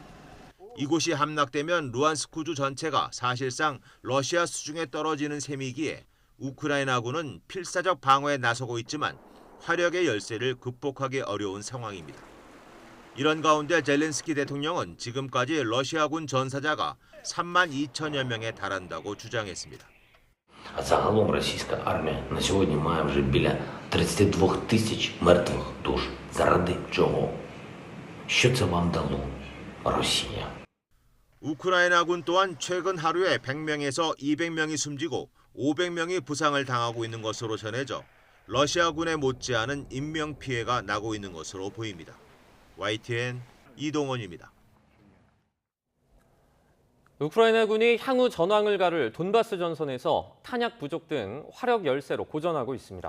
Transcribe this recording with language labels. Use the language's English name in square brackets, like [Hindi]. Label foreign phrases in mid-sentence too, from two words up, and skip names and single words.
[Korean] 이곳이 함락되면 루안스크주 전체가 사실상 러시아 수중에 떨어지는 셈이기에 우크라이나군은 필사적 방어에 나서고 있지만 화력의 열세를 극복하기 어려운 상황입니다. 이런 가운데 젤렌스키 대통령은 지금까지 러시아군 전사자가 3만 2천여 명에 달한다고 주장했습니다. [Ukrainian] А загалом російська армія на сьогодні має вже біля 32 тисяч мертвих душ. Заради чого? Що це вам дало, Росія? [Korean] 우크라이나군 또한 최근 하루에 100명에서 200명이 숨지고 500명이 부상을 당하고 있는 것으로 전해져 러시아군에 못지않은 인명피해가 나고 있는 것으로 보입니다. YTN 이동원입니다. 우크라이나군이 향후 전황을 가를 돈바스 전선에서 탄약 부족 등 화력 열세로 고전하고 있습니다.